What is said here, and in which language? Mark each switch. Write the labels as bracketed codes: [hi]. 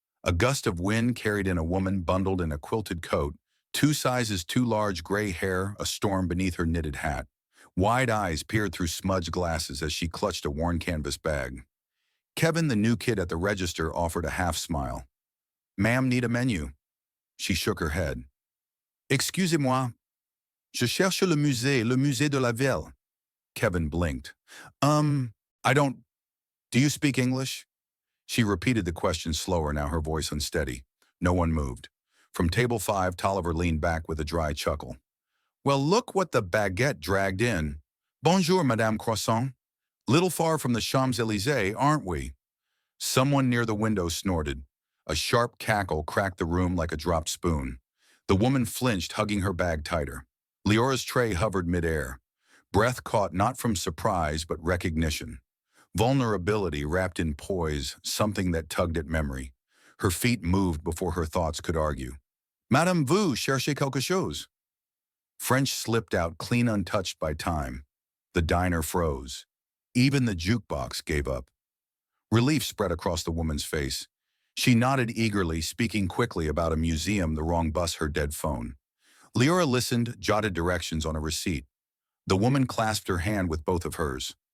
[en] A gust of wind carried in a woman bundled in a quilted coat, 2 sizes too large, gray hair a storm beneath her knitted hat. Wide eyes peered through smudged glasses as she clutched a worn canvas bag. Kevin, the new kid at the register, offered a half smile. "Ma'am, need a menu?" She shook her head. [fr] "Excusez-moi." Je cherche le musée de la ville. [en] Kevin blinked. I don't... Do you speak English? She repeated the question slower, now her voice unsteady. No one moved. From table 5, Tolliver leaned back with a dry chuckle. Well, look what the baguette dragged in. Bonjour, Madame Croissant. Little far from the Champs-Élysées, aren't we? Someone near the window snorted. A sharp cackle cracked the room like a dropped spoon. The woman flinched, hugging her bag tighter. Leora's tray hovered midair. Breath caught not from surprise, but recognition. Vulnerability wrapped in poise, something that tugged at memory. Her feet moved before her thoughts could argue. [fr] Madame, vous cherchez quelque chose? [en] French slipped out clean untouched by time. The diner froze. Even the jukebox gave up. Relief spread across the woman's face. She nodded eagerly, speaking quickly about a museum, the wrong bus, her dead phone. Leora listened, jotted directions on a receipt. The woman clasped her hand with both of hers.